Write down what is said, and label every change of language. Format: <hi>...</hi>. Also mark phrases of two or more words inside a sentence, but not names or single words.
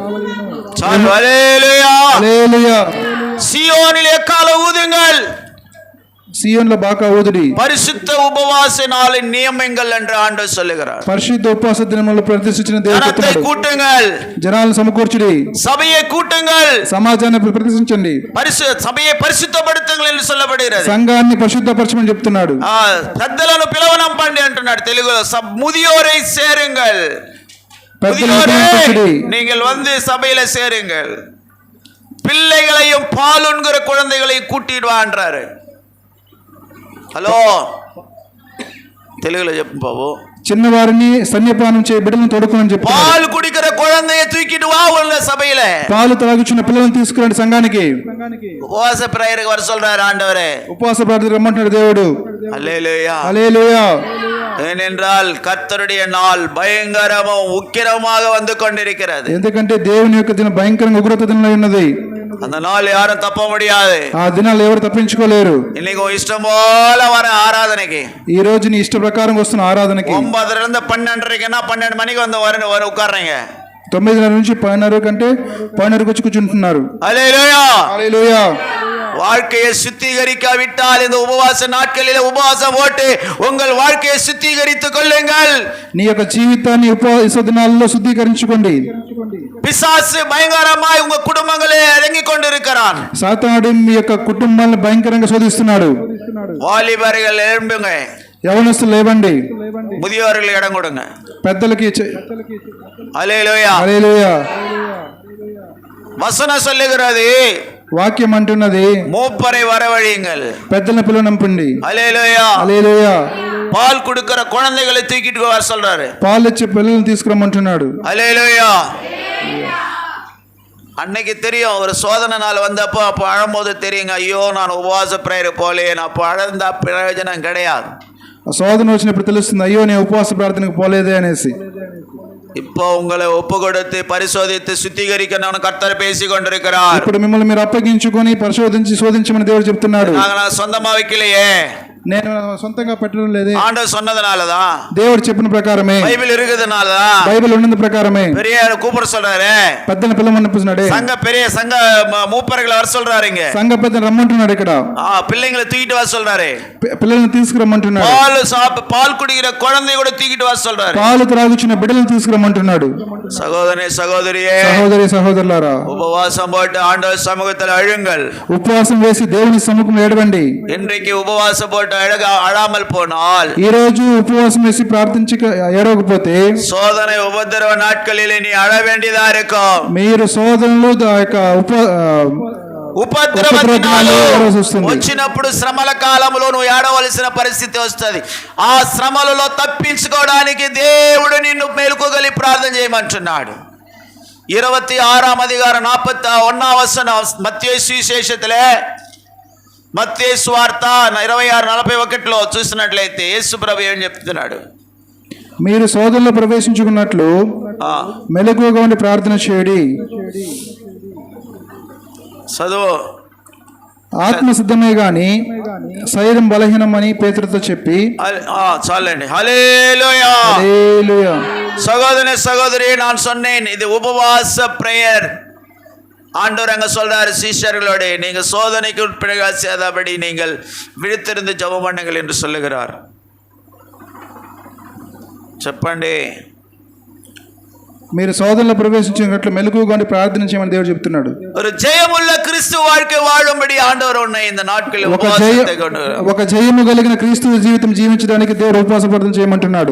<te>హల్లెలూయా.</te> <ta>சீயோனிலே கால ஊதுங்கள்,</ta> <te>సియోనులో బాకా ఊదుడి,</te> <ta>பரிசுத்த உபவாச நாளின் நியமங்கள் என்று ஆண்டவர் சொல்லுகிறார்.</ta> <te>పరిశుద్ధ ఉపవాస దినములను ప్రదర్శించిన</te> <ta>ஜனத்தை கூட்டுங்கள்,</ta> <te>జనాలను సమకూర్చుడి,</te> <ta>சபையை கூட்டுங்கள்,</ta> <te>సమాజాన్ని ప్రదర్శించండి,</te> <ta>சபையை பரிசுத்தப்படுத்துங்கள் என்று சொல்லப்படுகிறது.</ta> <te>సంఘాన్ని పరిశుద్ధపరచమని చెప్తున్నాడు. పెద్దలను పిలవనంపండి అంటున్నాడు తెలుగులో.</te> <ta>முதியோரை சேருங்கள்,</ta> <te>పెద్దలను</te> <ta>முதியோரே,</ta> <te>పంపించుడి.</te> <ta>நீங்கள் வந்து சபையில சேருங்கள், பிள்ளைகளையும் பாலுண்கிற குழந்தைகளையும் கூட்டிடுவான்றாரு.</ta> <te>హలో, తెలుగులో చెప్పు బాబు. చిన్నవారిని స్తన్యపానం చేయ బిడ్డలను తోడుకోమని చెప్పి</te> <ta>பால் குடிக்கிற குழந்தையை தூக்கிட்டு வா உள்ள சபையில.</ta> <te>పాలు తాగుచున్న పిల్లలను తీసుకురండి సంఘానికి.</te> <ta>உபவாச பிரேயருக்கு வர சொல்றாரு ஆண்டவரே.</ta> <te>ఉపవాస ప్రార్థన రమ్మంటున్నాడు దేవుడు.</te> <ta>அல்லேலூயா.</ta> <te>హల్లెలూయా.</te> <ta>ஏனென்றால் கர்த்தருடைய நாள் பயங்கரமும் உக்கிரமாக வந்து கொண்டிருக்கிறது.</ta> <te>ఎందుకంటే దేవుని యొక్క దినం భయంకరంగా ఉగ్రత దినమై ఉన్నది.</te> <ta>அந்த நாள் யாரும் தப்ப முடியாது.</ta> <te>ఆ దినాలు ఎవరు తప్పించుకోలేరు.</te> <ta>இன்னைக்கு இஷ்டம் போல வர ஆராதனைக்கு,</ta> <te>ఈ రోజు నీ ఇష్ట ప్రకారం వస్తున్న ఆరాధనకి</te> <ta>9:30 12:30க்குன்னா 12 மணிக்கு வந்து வர உட்கார்றீங்க.</ta> <te>9:30 నుంచి 10:30 కంటే 10:30 వచ్చి కూర్చుంటున్నారు.</te> <ta>அல்லேலூயா.</ta> <te>హల్లెలూయా.</te> <ta>வாழ்க்கையை சுத்திகரிக்காவிட்டால் இந்த உபவாச நாட்களில் உபவாசம் போட்டு உங்கள் வாழ்க்கையை சுத்திகரித்துக் கொள்ளுங்கள்.</ta> <te>నీ యొక్క జీవితాన్ని ఉపవాస దినాల్లో శుద్ధీకరించుకోండి.</te> <ta>பிசாசு பயங்கரமாய் உங்க குடும்பங்களே இறங்கிக் கொண்டிருக்கிறான்.</ta> <te>సాతానుడు మీ యొక్క కుటుంబాలను భయంకరంగా శోధిస్తున్నాడు.</te> <ta>வாலிபர்கள் எழும்புங்க,</ta> <te>యవనస్తులు లేవండి,</te> <ta>முதியோர்கள் இடம் கொடுங்க.</ta> <te>పెద్దలకి</te> <ta>அல்லேலூயா.</ta> <te>హల్లెలూయా.</te> <ta>வசனம் சொல்லுகிறது,</ta> <te>వాక్యం అంటున్నది</te> <ta>மூப்பரை வரவழையுங்கள்.</ta> <te>పెద్దల పిల్లలు నంపండి.</te> <ta>அல்லேலூயா.</ta> <te>హల్లెలూయా.</te> <ta>பால் கொடுக்கிற குழந்தைகளை தூக்கிட்டு வர சொல்றாரு.</ta> <te>పాలు ఇచ్చే పిల్లల్ని తీసుకురమ్మంటున్నాడు.</te> <ta>அல்லேலூயா. அன்னைக்கு தெரியும், ஒரு சோதனை நாள் வந்தப்போ அப்போ அழும்போது தெரியுங்க, ஐயோ நான் உபவாச பிரேயர் போலேன், அப்போ அழுந்தா பிரயோஜனம் கிடையாது.</ta> <te>శోధన వచ్చినప్పుడు తెలుస్తుంది, అయ్యో నేను ఉపవాస ప్రార్థనకు పోలేదే అనేసి.</te> <ta>இப்போ உங்களை ஒப்பு கொடுத்து பரிசோதித்து சுத்திகரிக்கணும்னு கர்த்தர் பேசி கொண்டிருக்கிறார்.</ta> <te>ఇప్పుడు మిమ్మల్ని మీరు అప్పగించుకొని పరిశోధించి శోధించమని దేవుడు చెప్తున్నాడు.</te> <ta>நான் சொந்தமா வைக்கலையே,</ta> <te>నేను సొంతంగా పెట్టడం లేదే,</te> <ta>ஆண்டவர் சொன்னதுனாலதான்,</ta> <te>దేవుడు చెప్పిన ప్రకారమే,</te> <ta>பைபிள் இருக்குதுனாலதான்,</ta> <te>బైబిల్ ఉన్నది ప్రకారమే</te> <ta>பெரிய கூப்பிட சொல்றாரு.</ta> <te>పెద్దల పిల్లమనిపిస్తున్నాడే,</te> <ta>பெரிய சங்க மூப்பர்களை வர சொல்றாருங்க.</ta> <te>సంఘ పెద్దలు రమ్మంటున్నాడు. ఇక్కడ</te> <ta>பிள்ளைங்களை தூக்கிட்டு வர சொல்றாரு.</ta> <te>పిల్లల్ని తీసుకురమ్మంటున్నాడు.</te> <ta>பால் குடிக்கிற குழந்தை கூட தூக்கிட்டு வர சொல்றாரு.</ta> <te>పాలు త్రాగుచున్న బిడ్డలను తీసుకురమ్మంటున్నాడు.</te> <ta>சகோதரனே சகோதரியே,</ta> <te>సహోదరి సహోదరులారా,</te> <ta>உபவாசம் போட்டு ஆண்டவர் சமூகத்தில் அழுங்கள்.</ta> <te>ఉపవాసం వేసి దేవుని సముఖంలో ఏడవండి.</te> <ta>இன்றைக்கு உபவாசம் போட்டு அழாமல் போனால்,</ta> <te>ఈ రోజు ఉపవాసం వేసి ప్రార్థించి ఏడవకపోతే</te> <ta>சோதனை உபத்திரவ நாட்களிலே நீ அழ வேண்டியதா இருக்கும்.</ta> <te>మీరు శోధనలు ఉపద్రవాలు వచ్చినప్పుడు శ్రమల కాలంలో నువ్వు ఏడవలసిన పరిస్థితి వస్తుంది. ఆ శ్రమలలో తప్పించుకోవడానికి దేవుడు నిన్ను మెలుకోగలి ప్రార్థన చేయమంటున్నాడు.</te> <ta>26 அதிகாரம் 41 வசனம் மத்தேயு சுவிசேషத்திலே,</ta> <te>మత్తయి సువార్త 26:41లో చూసినట్లయితే యేసు ప్రభు ఏం చెప్తున్నాడు? మీరు శోధనలో ప్రవేశించుకున్నట్లు మెలకువగా ఉండి ప్రార్థన చేయడి. చదువు. ఆత్మ సిద్ధమే గాని శరీరం బలహీనమని పేతురుతో చెప్పి, చాలండి. హల్లెలూయా. హల్లెలూయా.</te> <ta>சகோதரனே சகோதரி, நான் சொன்னேன் இது உபவாச பிரேயர். ஆண்டவர் அங்க சொல்றாரு சீஷர்களோட, நீங்க சோதனைக்கு உட்படாதபடி நீங்கள் விழித்திருந்து ஜெபம் பண்ணுங்கள் என்று சொல்லுகிறார்.</ta> <te>చెప్పండి. మీరు శోధనలో ప్రవేశించినట్లు మెలకువగా ఉండి ప్రార్థన చేయమని దేవుడు చెప్తున్నాడు.</te> <ta>ஒரு ஜெயமுள்ள கிறிஸ்து வாழ்க்கை வாழும்படி ஆண்டவர் உன்னை இந்த நாட்களில்</ta> <te>ఒక జయము కలిగిన క్రీస్తు జీవితం జీవించడానికి దేవుడు ఉపవాస ప్రార్థన చేయమంటున్నాడు.</te>